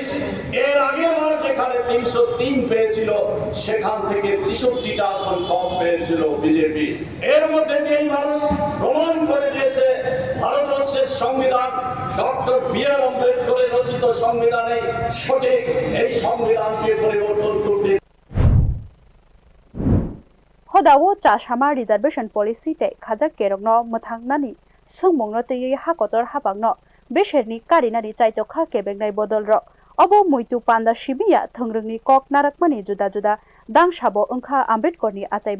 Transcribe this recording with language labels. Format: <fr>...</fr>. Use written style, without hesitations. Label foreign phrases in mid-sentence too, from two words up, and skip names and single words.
<bn>এর আগের বার যেখানে 303 পেয়েছিল সেখান থেকে 63টা আসন কম পেয়েছিল বিজেপি। এর মধ্যে দিয়েই মানুষ প্রমাণ করে দিয়েছে ভারতবর্ষের সংবিধান ডক্টর বি.আর. আম্বেদকরের রচিত সংবিধানে সঠিক। এই সংবিধানকে পরিবর্তন করতে</bn> <trp>hodawo chashama</trp> <en>reservation policy</en> <trp>te khajak kerongno muthangnani sungmongno tei hakotor habangno besherni karinani chaitokha kebengnai bodolro obo muitu panda shibiya thongrungni kok narakmani juda juda dangsabo ongkha Ambedkarni achaima sal.</trp>